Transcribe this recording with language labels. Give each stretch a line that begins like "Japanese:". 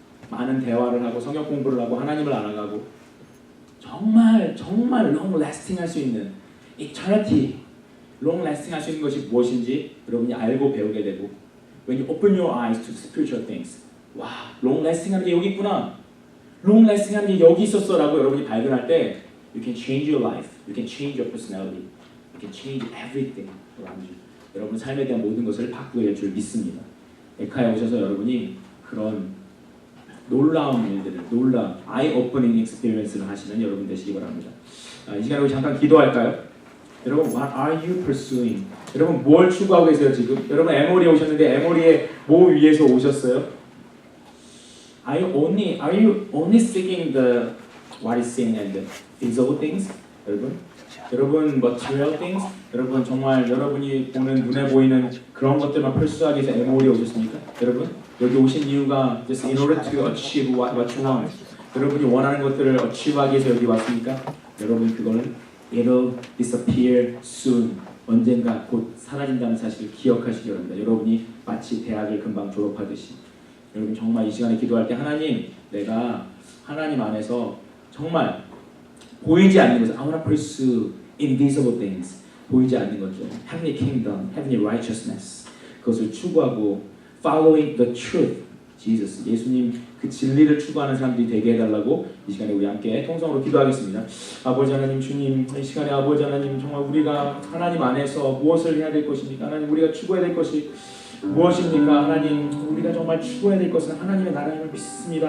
Korean: 많은 대화를 하고 성경 공부를 하고 하나님을 알아가고 정말 long lasting 할 수 있는 eternity, long lasting 할 수 있는 것이 무엇인지 여러분이 알고 배우게 되고
English: when you open your eyes to spiritual things
Korean: 와, long lasting 하는 게 여기 있구나. long lasting 하는 게 여기 있었어 라고 여러분이 발견할 때
English: you can change your life, you can change your personality, you can change everything around you.
Korean: 여러분 삶에 대한 모든 것을 바꾸게 될 줄 믿습니다. 에카에 오셔서 여러분이 그런 놀라운 일들을 eye-opening experience를 하시는 여러분 되시기 바랍니다. 이 시간에 우리 잠깐 기도할까요?
English: 여러분 what are you pursuing?
Korean: 여러분 뭘 추구하고 계세요 지금? 여러분 에모리에 오셨는데 에모리의 뭐 위에서 오셨어요?
English: Are you only seeking the what is seen and the visible things? 여러분 material things?
Korean: 여러분 정말 여러분이 보는 눈에 보이는 그런 것들만 펄수하기 위해서 에모리에 오셨습니까? 여러분 여기 오신 이유가
English: just in order to achieve what you want.
Korean: 여러분이 원하는 것들을 achieve하기 위해서 여기 왔습니까? 여러분 그거는
English: it'll disappear soon.
Korean: 언젠가 곧 사라진다는 사실을 기억하시기 바랍니다. 여러분이 마치 대학을 금방 졸업하듯이. 여러분 정말 이 시간에 기도할 때 하나님 내가 하나님 안에서 정말 보이지 않는 것을
English: I want to pursue invisible things.
Korean: 보이지 않는 것들.
English: Heavenly kingdom, heavenly righteousness.
Korean: 그것을 추구하고
English: following the truth.
Korean: Jesus, 예수님 그 진리를 추구하는 사람들이 되게 해달라고 이 시간에 우리 함께 통성으로 기도하겠습니다. 아버지 하나님 주님 이 시간에 아버지 하나님 정말 우리가 하나님 안에서 무엇을 해야 될 것입니까? 하나님 우리가 추구해야 될 것이 무엇입니까? 하나님 우리가 정말 추구해야 될 것은 하나님의 나라임을 믿습니다.